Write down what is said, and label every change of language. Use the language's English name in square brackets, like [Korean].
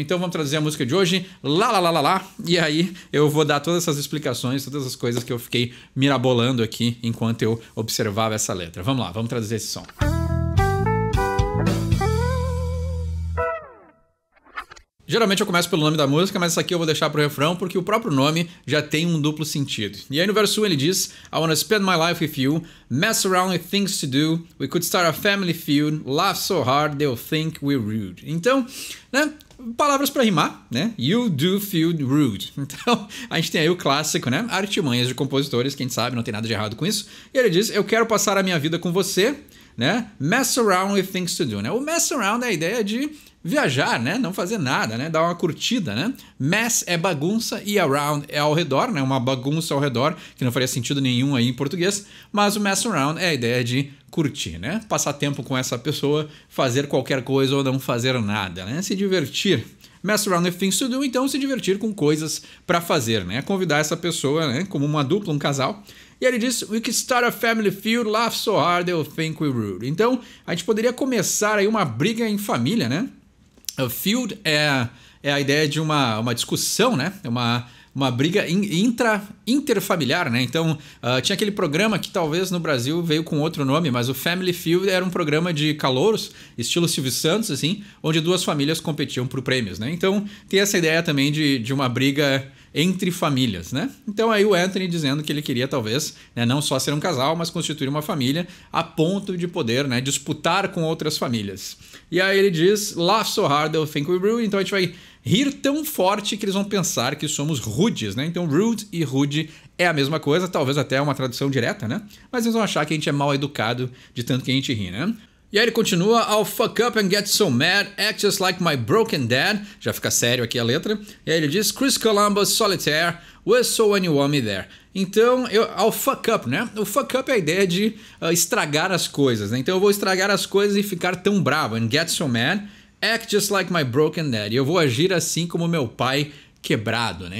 [Portuguese] Então vamos traduzir a música de hoje, lá, lá, lá, lá, lá, e aí eu vou dar todas essas explicações, todas as coisas que eu fiquei mirabolando aqui enquanto eu observava essa letra. Vamos lá, vamos traduzir esse som. Geralmente eu começo pelo nome da música, mas essa aqui eu vou deixar pro refrão porque o próprio nome já tem um duplo sentido. E aí no verso 1 ele diz: [English] I wanna spend my life with you, mess around with things to do, we could start a family feud, laugh so hard they'll think we're rude. [Portuguese] Então, né? Palavras para rimar, né? [English] You do feel rude. [Portuguese] Então, a gente tem aí o clássico, né? Artimanhas de compositores, quem sabe, não tem nada de errado com isso. E ele diz: eu quero passar a minha vida com você, né? [English] Mess around with things to do, né? [Portuguese] O mess around é a ideia de viajar, né? Não fazer nada, né? Dar uma curtida, né? Mess é bagunça e around é ao redor, né? Uma bagunça ao redor, que não faria sentido nenhum aí em português, mas o mess around é a ideia de curtir, né? Passar tempo com essa pessoa, fazer qualquer coisa ou não fazer nada, né? Se divertir. [English] Mess around with things to do, [Portuguese] então se divertir com coisas para fazer, né? Convidar essa pessoa, né? Como uma dupla, um casal. E ele diz: [English] we could start a family feud, laugh so hard they'll think we're rude. [Portuguese] Então, a gente poderia começar aí uma briga em família, né? A feud é a ideia de uma discussão, né? Uma briga interfamiliar, né? Então, tinha aquele programa que talvez no Brasil veio com outro nome, mas o Family Feud era um programa de calouros, estilo Silvio Santos, assim, onde 2 famílias competiam por prêmios, né? Então, tem essa ideia também de uma briga entre famílias, né? Então aí o Anthony dizendo que ele queria talvez, né, não só ser um casal, mas constituir uma família a ponto de poder, né, disputar com outras famílias. E aí ele diz: [English] laugh so hard they'll think we're rude. [Portuguese] Então a gente vai rir tão forte que eles vão pensar que somos rudes, né? Então rude e rude é a mesma coisa, talvez até uma tradução direta, né? Mas eles vão achar que a gente é mal educado de tanto que a gente ri, né? E aí ele continua, [English] I'll fuck up and get so mad, act just like my broken dad. [Portuguese] Já fica sério aqui a letra. E aí ele diz, [English] Chris Columbus, Solitaire, whistle when you want me there. [Portuguese] Então, [English] I'll fuck up, [Portuguese] né? O fuck up é a ideia de estragar as coisas, né? Então eu vou estragar as coisas e ficar tão bravo. [English] And get so mad, act just like my broken dad. [Portuguese] E eu vou agir assim como meu pai quebrado, né?